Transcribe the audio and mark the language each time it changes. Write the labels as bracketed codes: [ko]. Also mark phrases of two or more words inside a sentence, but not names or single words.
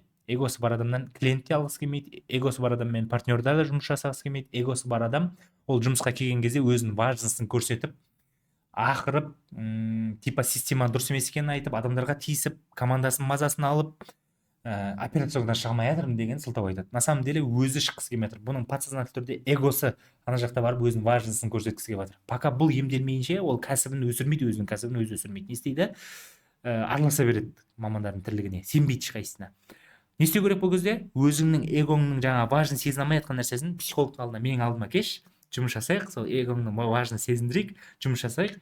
[kk] Эгосы бар адамнан клиент те алғысы келмейді, эгосы бар адаммен партнердар да жұмыс жасағысы келмейді. Эгосы бар адам ол жұмысқа келген кезде өзінің важнысын көрсетіп, ақырып, типа система дұрыс емес екенін айтып, адамдарға тиісіп, командасын мазасын алып, операциондан шығамай жатырмын деген сылтау айтады. [ru] На самом деле [kk] өзі шыққысы келмей жатыр. Бұның подсознательный түрде эгосы ана жақта барып өзінің важнысын көрсеткісі келіп жатыр. Пока бұл емделмейінше, ол кәсібін өсірмейді, өзінің кәсібін өзі өсірмейді. Не істейді? Араласа береді мамандардың тірлігіне, сенбейді ешқайсысына. Не істеу керек бұл кезде? Өзіңнің эгоңның жаңа важны сезіне алмай жатқан нәрсесін психологтың алдына, менің алдыма кеш, жұмыс жасайық, сол эгоңның важны сезіндірейік, жұмыс жасайық.